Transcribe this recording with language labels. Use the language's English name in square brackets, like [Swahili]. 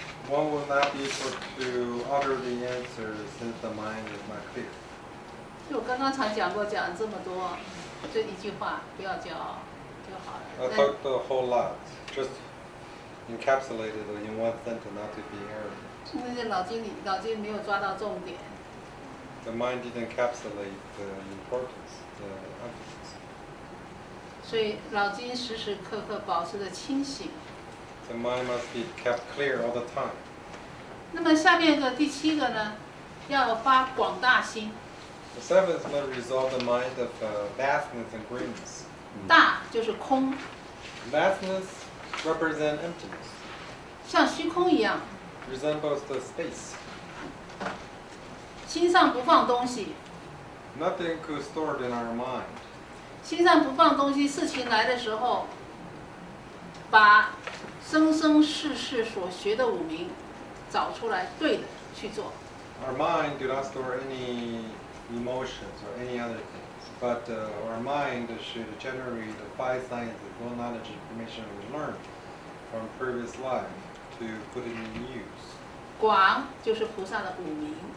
[English] One will not be able to utter the answer since the mind is not clear. [Chinese] 就我刚刚才讲过，讲这么多，就一句话，不要骄傲就好 [English] I [Chinese] 了。 [English] talked a whole lot, just encapsulated in one sentence, not to be arrogant. [Chinese] 那些脑筋没有抓到重点， [English] The mind didn't encapsulate the importance, the emphasis. [Chinese] 所以脑筋时时刻刻保持着清醒。 [English] The mind must be kept clear all the time. [Chinese] 那么下面的第七个呢，要发广大心。 [English] The seventh must resolve the mind of vastness and greatness. [Chinese] 大就是空， [English] Vastness represents emptiness, [Chinese] 像虚空一样， [English] resembles the space. [Chinese] 心上不放东西， [English] Nothing could stored in our mind. [Chinese] 心上不放东西，事情来的时候，把生生世世所学的五明找出来，对的去做。 [English] Our mind do not store any emotions or any other things, but our mind should generate the five sciences, all knowledge and information we learned from previous life to put it in use. [Chinese] 广就是菩萨的五明，